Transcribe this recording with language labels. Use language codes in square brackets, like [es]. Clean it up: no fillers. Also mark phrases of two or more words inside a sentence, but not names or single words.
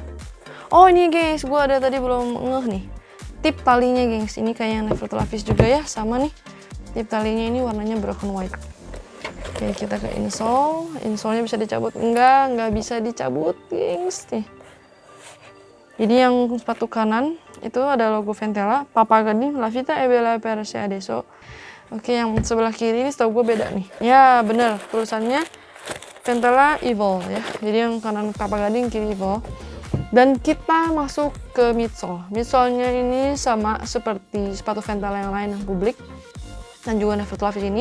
[id] Oh ini guys, gue ada tadi belum ngeh nih. Tip talinya guys, ini kayak yang Nevertheless juga ya, sama nih. Tip talinya ini warnanya [en] broken white. [id] Oke, kita ke insole. Insole-nya bisa dicabut? Nggak bisa dicabut guys. Nih. Jadi yang sepatu kanan itu ada logo Ventela, Papa Gading, [it] La Vita e Bella per se adesso. [id] Oke, yang sebelah kiri ini setahu gue beda nih. Ya, bener. Tulisannya Ventela Evil ya. Jadi yang kanan Papa Gading, kiri Evil. Dan kita masuk ke midsole. Midsole-nya ini sama seperti sepatu Ventela yang lain yang publik. Dan juga Nevertheless ini.